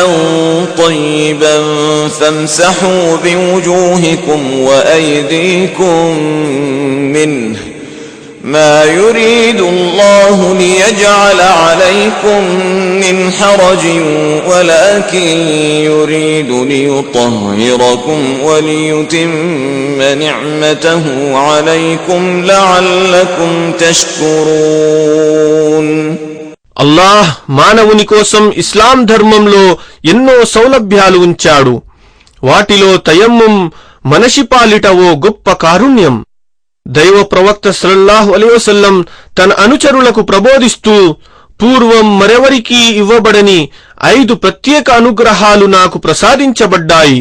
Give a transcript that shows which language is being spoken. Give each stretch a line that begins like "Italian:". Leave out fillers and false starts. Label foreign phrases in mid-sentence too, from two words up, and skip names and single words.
Arabic: طَيِّبًا فَامْسَحُوا بِوُجُوهِكُمْ وَأَيْدِيكُم مِّنْهُ مَا يُرِيدُ اللَّهُ لِيَجْعَلَ عَلَيْكُم مِّنْ حَرَجٍ وَلَكِن يُرِيدُ لِيُطَهِّرَكُمْ وَلِيُتِمَّ نِعْمَتَهُ عَلَيْكُمْ لَعَلَّكُمْ تَشْكُرُونَ.
Telugu: అల్లాహ్ మానవుని కోసం ఇస్లాం ధర్మంలో ఎన్నో సౌలభ్యాలు ఉంచాడు. వాటిలో తయమ్ముం మనిషి పాలిట ఓ గొప్ప కారుణ్యం. దైవ ప్రవక్త
Arabic: صلى الله عليه وسلم
Telugu: తన అనుచరులకు ప్రబోధిస్తూ, పూర్వం మరెవరికీ ఇవ్వబడని 5 ప్రత్యేక అనుగ్రహాలు నాకు ప్రసాదించబడ్డాయి.